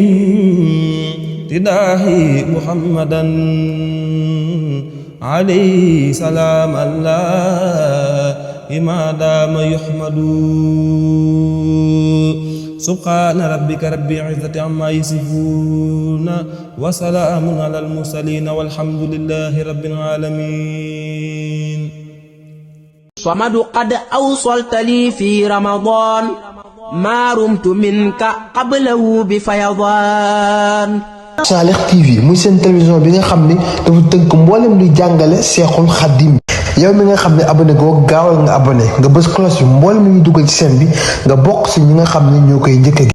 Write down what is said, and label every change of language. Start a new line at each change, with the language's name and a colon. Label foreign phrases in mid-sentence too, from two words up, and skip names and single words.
Arabic: بامتداحي محمدا عليه سلام الله ما دام يحمد سبحان ربك رب العزة عما يصفون وسلام على المرسلين والحمد لله رب العالمين صمد قد أوصلت لي في رمضان ما رمت منك قبله بفيضان
Wolof: Salih TV muy seen télévision bi nga xam ni dafa tënk mboolem luy jàngale Seexul Xadim yow mi nga xam ne abonné goo gaawal nga abonné nga bës cloche bi mboolem lu ñu dugal ci seen bi nga bokk ci ñi nga xam ne ñoo koy njëkk a